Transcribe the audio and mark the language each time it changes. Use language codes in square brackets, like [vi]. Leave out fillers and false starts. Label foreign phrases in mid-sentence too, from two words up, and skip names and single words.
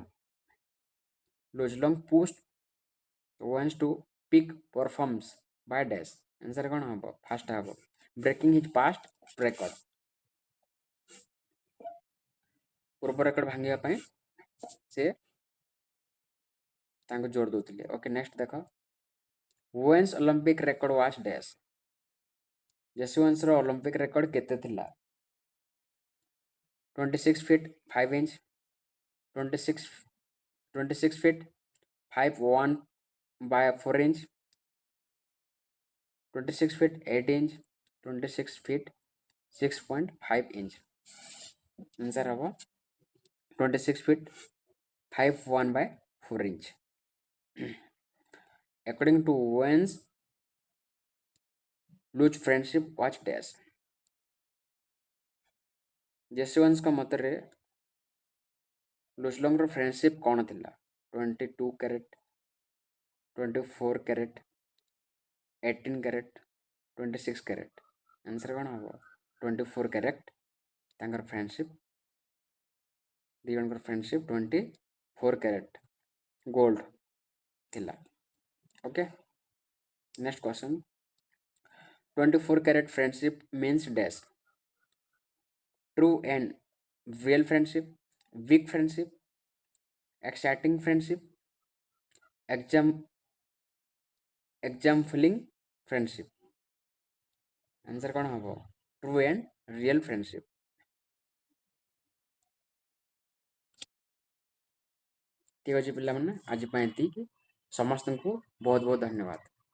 [en] Lujlong pushed Owens to peak performance by dash. [or] Answer କ'ଣ ହେବ? ଫାଷ୍ଟ ହେବ [en] breaking his past record, [or] ପୂର୍ବ ରେକର୍ଡ ଭାଙ୍ଗିବା ପାଇଁ ସେ ତାଙ୍କୁ ଜୋର ଦେଉଥିଲେ। [en] okay, next ଦେଖ, Owens Olympic record was dash. [or] ଜେସି ଓୱେନ୍ସର [en] Olympic record [or] କେତେ ଥିଲା? [en] 26 feet 5 inch, 26 feet 5 1 by 4 inch, 26 feet 8 inch, 26 feet 6.5 inch. Answer ହେବ 26 feet 5 1 by 4 inch. According to Owens, Luch friendship was dash. [or] ଜେସି ଓୱେନ୍ସଙ୍କ ମତରେ ଲୁଚଲଙ୍ଗର ଫ୍ରେଣ୍ଡସିପ୍ କ'ଣ ଥିଲା? [en] 22 carat, 24 carat, 18 carat, 26 carat. [or] ଆନ୍ସର୍ କ'ଣ ହେବ? 24 କ୍ୟାରେଟ୍ ତାଙ୍କର ଫ୍ରେଣ୍ଡସିପ୍, ଦୁଇ ଜଣଙ୍କର ଫ୍ରେଣ୍ଡସିପ୍ 24 [en] carat gold [or] ଥିଲା। [en] okay, next question. 24 carat friendship means dash, true and real friendship, weak friendship, exciting friendship, examfling friendship. [or] Answer କ'ଣ ହେବ? [en] true and real friendship. [or] ଠିକ୍ ଅଛି ପିଲାମାନେ, ଆଜି ପାଇଁ ଏତିକି। ସମସ୍ତଙ୍କୁ ବହୁତ ବହୁତ ଧନ୍ୟବାଦ।